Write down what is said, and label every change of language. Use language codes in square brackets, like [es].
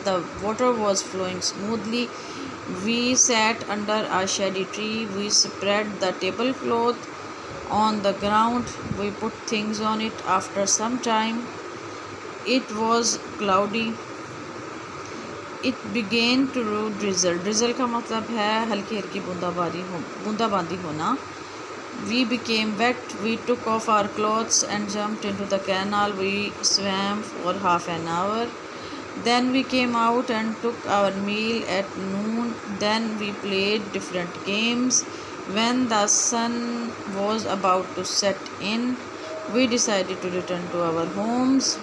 [en] The water was flowing smoothly. We sat under a shady tree. We spread the tablecloth on the ground. We put things on it. After some time it was cloudy. It began to drizzle. [ur] drizzle کا مطلب ہے ہلکی ہلکی بوندا باندی ہونا۔ [en] We became wet. We took off our clothes and jumped into the canal. We swam for half an hour. Then we came out and took our meal at noon. Then we played different games. When the sun was about to set in, we decided to return to our homes.